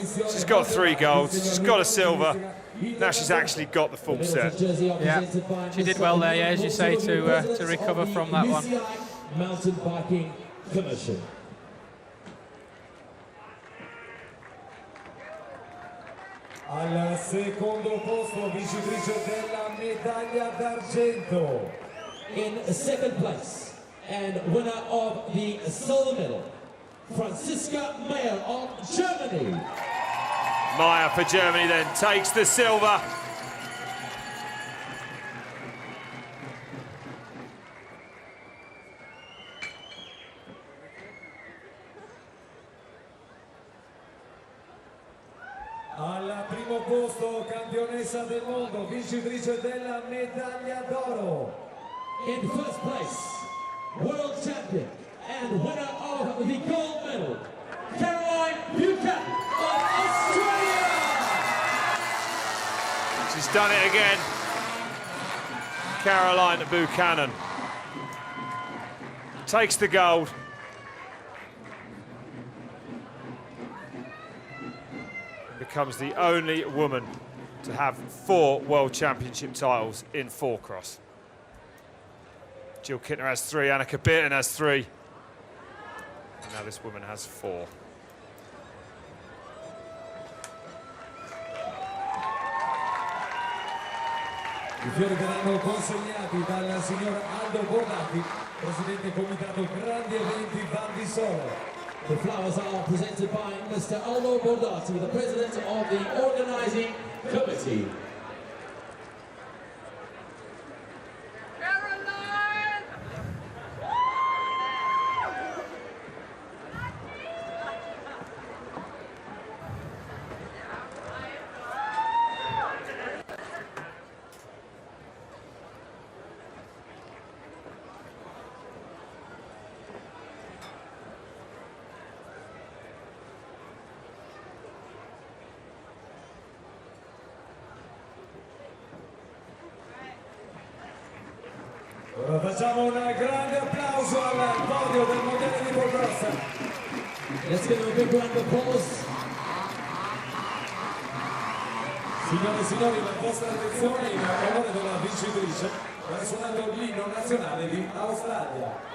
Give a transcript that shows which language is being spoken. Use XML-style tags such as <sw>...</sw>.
<en>She's got 3 golds, she's got a silver. Now she's actually got the full set. Yeah, she did well there, yeah, as you say, to recover from that one. UCI Mountain Biking Commission.</en> <it>Al secondo posto, vincitrice della medaglia d'argento.</it> <en>In second place and winner of the silver medal, Franziska Meyer of Germany. Meyer for Germany then takes the silver.</en> <it>Al primo posto, campionessa del mondo, vincitrice della medaglia d'oro.</it> <en>In first place, world champion and winner of the gold medal, Caroline Buchanan of Australia. She's done it again. Caroline Buchanan takes the gold. Becomes the only woman to have 4 World Championship titles in 4-cross. Jill Kittner has 3, Annika Bitten has 3. And now this woman has 4.</en> <it>I fiori verranno consegnati dal signor Aldo Bordati, presidente comitato Grandi Eventi Val di Sole.</it> <en>The flowers are presented by Mr. Aldo Bordati, the president of the organizing committee.</en> <it>Ora facciamo un grande applauso al podio del mondiale di Polcross.</it> <en>Let's give them a big round of applause.</en> <it>Signore e signori, la vostra attenzione in onore della vincitrice, va suonando l'inno nazionale di Australia.</it>